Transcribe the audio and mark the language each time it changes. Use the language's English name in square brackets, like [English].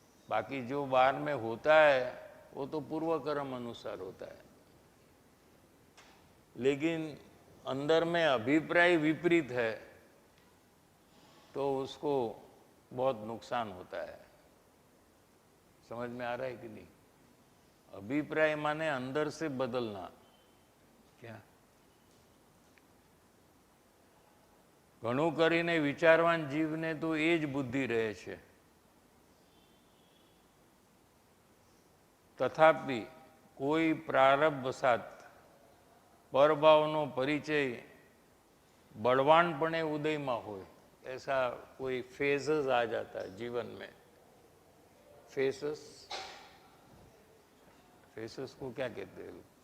[Hindi] बाकी जो बाहर में होता है वो तो पूर्व कर्म अनुसार होता है, लेकिन अंदर में अभिप्राय विपरीत है तो उसको बहुत नुकसान होता है। समझ में आ रहा है कि नहीं? अभिप्राय माने अंदर से बदलना, क्या [Gujarati] घणું કરીને વિચારવાન જીવને તો એ જ બુદ્ધિ રહે છે। [Hindi] तथापि कोई प्रारब्धवशात परभावनो परिचय बलवानपणे उदय में हो, ऐसा कोई फेजेस आ जाता है जीवन में। फेसेस, फेसेस को क्या कहते हैं?